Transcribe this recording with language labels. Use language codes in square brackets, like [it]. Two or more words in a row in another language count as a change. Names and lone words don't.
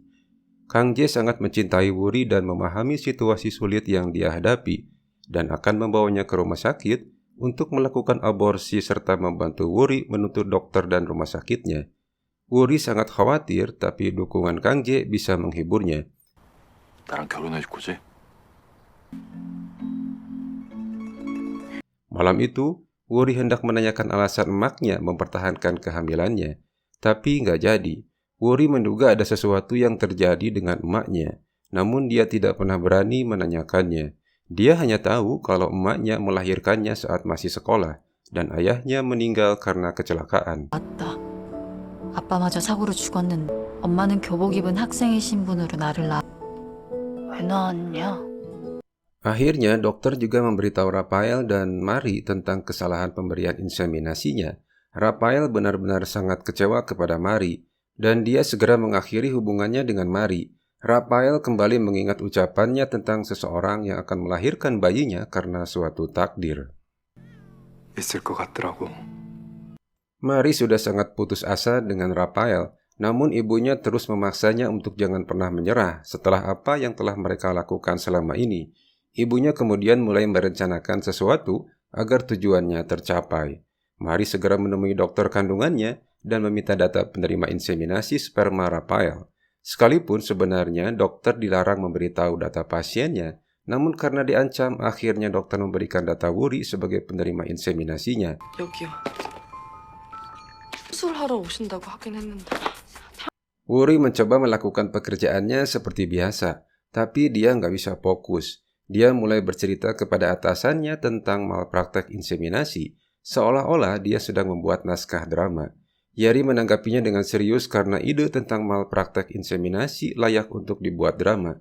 [id] Kang Jae sangat mencintai Worry dan memahami situasi sulit yang dia hadapi, dan akan membawanya ke rumah sakit untuk melakukan aborsi serta membantu Worry menuntut dokter dan rumah sakitnya. Worry sangat khawatir, tapi dukungan Kang Jae bisa menghiburnya. [ko] 나랑 결혼해줄 거지? [id] Malam itu, Worry hendak menanyakan alasan emaknya mempertahankan kehamilannya, tapi nggak jadi. Worry menduga ada sesuatu yang terjadi dengan emaknya, namun dia tidak pernah berani menanyakannya. Dia hanya tahu kalau emaknya melahirkannya saat masih sekolah, dan ayahnya meninggal karena kecelakaan. [ko] 맞다. 아빠마저 사고로 죽었는데 엄마는 교복 입은 학생의 신분으로 나를 낳아. 왜 낳았냐? [id] Akhirnya, dokter juga memberitahu Rafael dan Mari tentang kesalahan pemberian inseminasinya. Rafael benar-benar sangat kecewa kepada Mari, dan dia segera mengakhiri hubungannya dengan Mari. Rafael kembali mengingat ucapannya tentang seseorang yang akan melahirkan bayinya karena suatu takdir. [ko] 있을 것 같더라고. [id] Mari sudah sangat putus asa dengan Rafael, namun ibunya terus memaksanya untuk jangan pernah menyerah setelah apa yang telah mereka lakukan selama ini. Ibunya kemudian mulai merencanakan sesuatu agar tujuannya tercapai. Mari segera menemui dokter kandungannya dan meminta data penerima inseminasi sperma Rafael. Sekalipun sebenarnya dokter dilarang memberitahu data pasiennya, namun karena diancam, akhirnya dokter memberikan data Worry sebagai penerima inseminasinya. [ko] 여기요. 수술하러 오신다고 하긴 했는데. [id] Worry mencoba melakukan pekerjaannya seperti biasa, tapi dia nggak bisa fokus. Dia mulai bercerita kepada atasannya tentang malpraktek inseminasi, seolah-olah dia sedang membuat naskah drama. Yari menanggapinya dengan serius karena ide tentang malpraktek inseminasi layak untuk dibuat drama.